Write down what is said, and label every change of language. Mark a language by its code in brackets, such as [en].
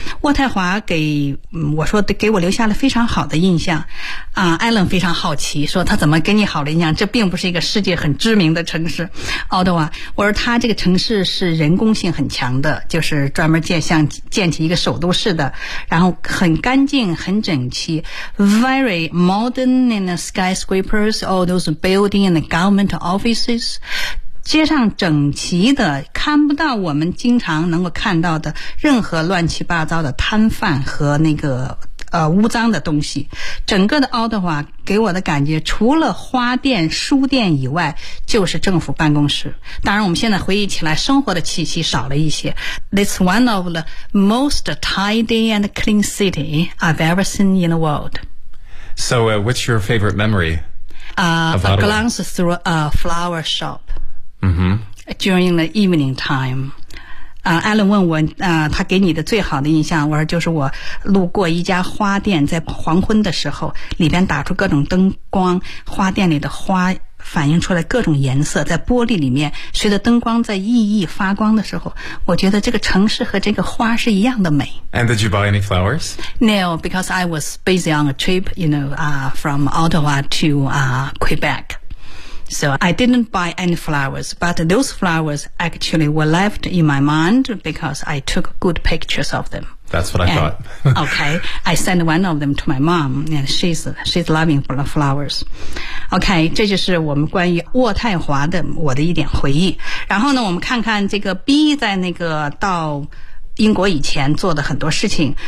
[zh] 渥太华给我留下了非常好的印象。 Alan 非常好奇说他怎么给你好的印象，这并不是一个世界很知名的城市。 Ottawa, 我说他这个城市是人工性很强的，就是专门建起一个首都市的，然后很干净很整齐。 [en] Very modern in the skyscrapers, all those building and the government offices. [zh] 街上整齐的，看不到我们经常能够看到的任何乱七八糟的摊贩和那个污脏的东西。整个的奥德华给我的感觉，除了花店、书店以外，就是政府办公室。当然，我们现在回忆起来，生活的气息少了一些。 [en] It's one of the most tidy and clean city I've ever seen in the world. So, what's your favorite memory? A glance through a flower shop. Mm-hmm. During the evening time, [zh] Alan 问我，他给你的最好的印象，我说就是我路过一家花店，在黄昏的时候，里边打出各种灯光，花店里的花反映出来各种颜色，在玻璃里面，随着灯光在熠熠发光的时候，我觉得这个城市和这个花是一样的美。 [en] And did you buy any flowers? No, because I was busy on a trip, you know, from Ottawa to Quebec. So I didn't buy any flowers, but those flowers actually were left in my mind because I took good pictures of them. That's what I thought. Okay, I sent one of them to my mom, and she's loving the flowers. [zh] Okay, 这就是我们关于渥太华的我的一点回忆。然后呢，我们看看这个 B 在那个到英国以前做的很多事情。